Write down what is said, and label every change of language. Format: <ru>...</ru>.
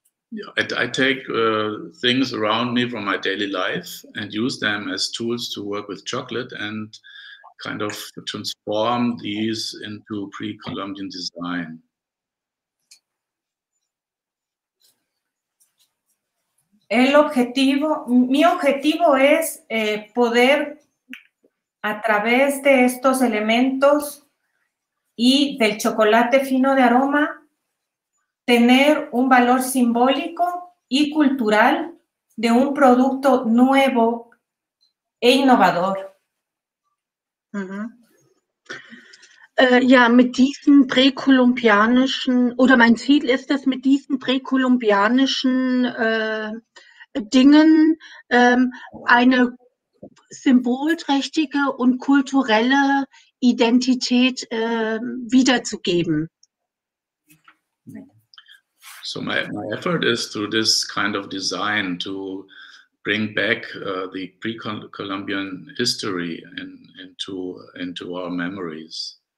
<en>Yeah, I take things around me from my daily life and use them as tools to work with chocolate and kind of transform these into pre-Columbian design.</en> <es>Mi objetivo es poder, a través de estos elementos y del chocolate fino de aroma, tener un valor simbólico y cultural de un producto nuevo e innovador.</es> <de>Ja, mit diesen präkolumbianischen, oder mein Ziel ist es, mit diesen präkolumbianischen Dingen eine symbolträchtige und kulturelle Identität wiederzugeben.</de> <en>So my effort is through this kind of design to bring back the pre-Columbian history into our memories.</en>